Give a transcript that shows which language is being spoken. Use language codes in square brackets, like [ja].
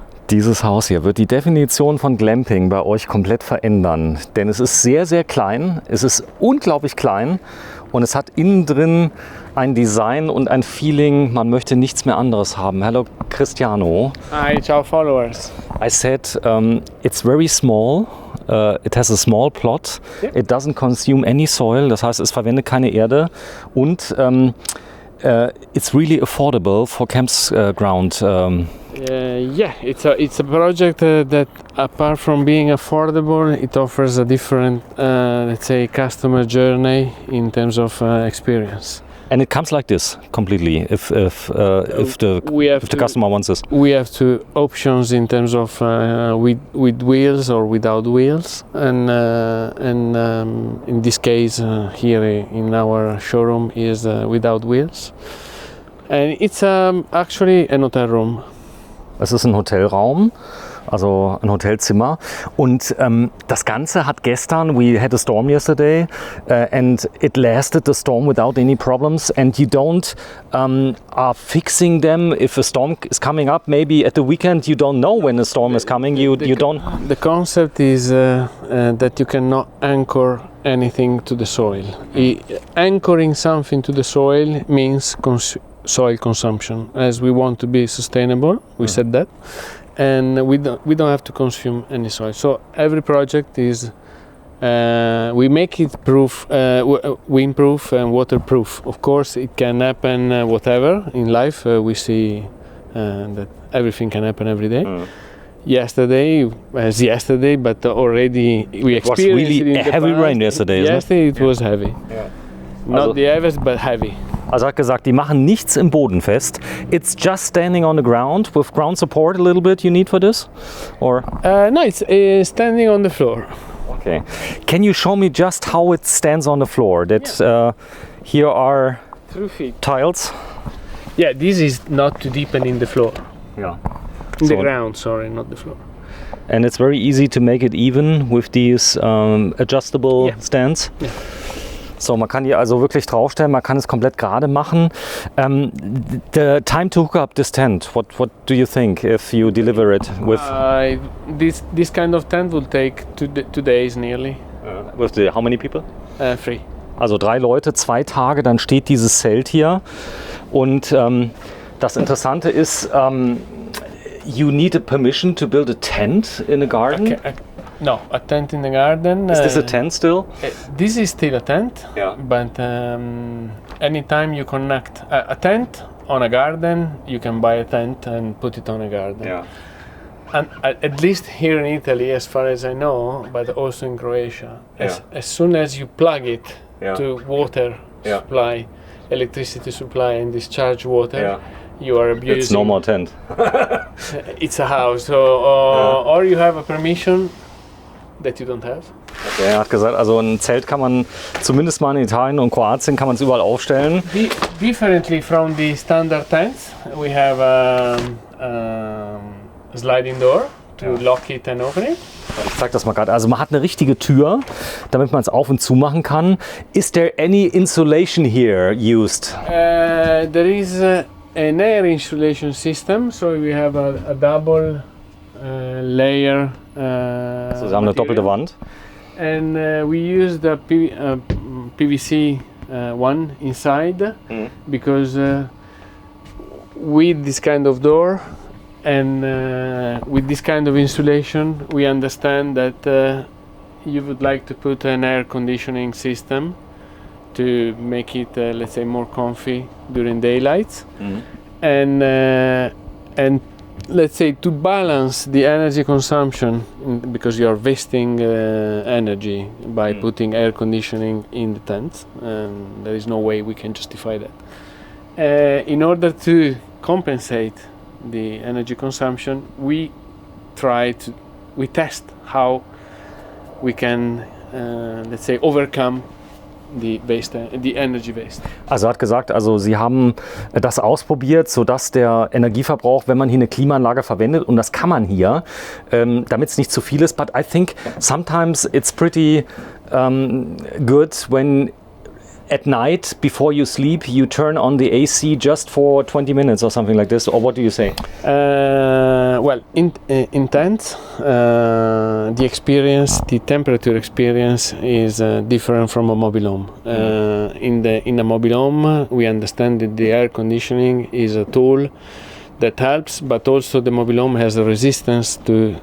[de] Dieses Haus hier wird die Definition von Glamping bei euch komplett verändern, denn es ist sehr, sehr klein, es ist unglaublich klein und es hat innen drin ein Design und ein Feeling, man möchte nichts mehr anderes haben. [en] Hello Cristiano. Hi, ciao followers. I said it's very small, it has a small plot, it doesn't consume any soil, [de] das heißt es verwendet keine Erde [en] und it's really affordable for campground. Yeah, it's a project that apart from being affordable, it offers a different, let's say, customer journey in terms of experience. And it comes like this completely. If the customer wants this, we have two options in terms of with wheels or without wheels, and in this case here in our showroom is without wheels, and it's actually an hotel room. [de] Es ist ein Hotelraum, also ein Hotelzimmer. Und das Ganze hat gestern, [en] we had a storm yesterday, and it lasted the storm without any problems. And you don't are fixing them if a storm is coming up. Maybe at the weekend you don't know when a storm is coming. You don't. The concept is that you cannot anchor anything to the soil. Anchoring something to the soil means soil consumption, as we want to be sustainable. We said that, and we don't have to consume any soil. So every project is we make it windproof and waterproof. Of course, it can happen whatever in life. We see that everything can happen every day. Yesterday, but already we experienced. It was really it in heavy the rain yesterday. Yesterday it was heavy. Yeah. Not the heaviest, but heavy. [de] Also hat gesagt, die machen nichts im Boden fest. [en] It's just standing on the ground with ground support a little bit you need for this? Or? No, it's standing on the floor. Okay. Can you show me just how it stands on the floor? That here are 2 feet. Tiles. Yeah, this is not to deepen in the floor. Yeah. In the ground, sorry, not the floor. And it's very easy to make it even with these adjustable stands. Yeah. [de] So, man kann die also wirklich draufstellen, man kann es komplett gerade machen. [en] The time to hook up this tent, what do you think if you deliver it with? This kind of tent will take 2 days nearly. With how many people? 3. [de] Also 3 Leute, 2 Tage, dann steht dieses Zelt hier. Und das Interessante ist, [en] you need a permission to build a tent in a garden? Okay. No, a tent in the garden. Is this a tent still? This is still a tent, yeah. But anytime you connect a tent on a garden, you can buy a tent and put it on a garden. Yeah. And at least here in Italy, as far as I know, but also in Croatia, as soon as you plug it to water supply, electricity supply and discharge water, you are abusing. It's no more tent. It's a house, so, or you have a permission that you don't have. [de] Okay, er hat gesagt, also ein Zelt kann man zumindest mal in Italien und Kroatien kann man es überall aufstellen. [en] Differently from the standard tents, we have a sliding door to lock it and open it. [de] Ich zeig das mal gerade. Also man hat eine richtige Tür, damit man es auf und zu machen kann. [en] Is there any insulation here used? There is an air insulation system, so we have a double layer. [de] Also sie haben eine doppelte Wand. [en] And we use the PVC one inside because with this kind of door and with this kind of insulation, we understand that you would like to put an air conditioning system to make it, let's say, more comfy during daylight, and let's say to balance the energy consumption, because you are wasting energy by putting air conditioning in the tent, and there is no way we can justify that. In order to compensate the energy consumption, we test how we can, let's say, overcome the energy waste. [de] Also er hat gesagt, also sie haben das ausprobiert, sodass der Energieverbrauch, wenn man hier eine Klimaanlage verwendet, und das kann man hier, damit es nicht zu viel ist, [en] but I think sometimes it's pretty good when at night before you sleep you turn on the AC just for 20 minutes or something like this, or what do you say? Well, Well, in tents, the experience, the temperature experience is different from a mobile home. In a mobile home, we understand that the air conditioning is a tool that helps, but also the mobile home has a resistance to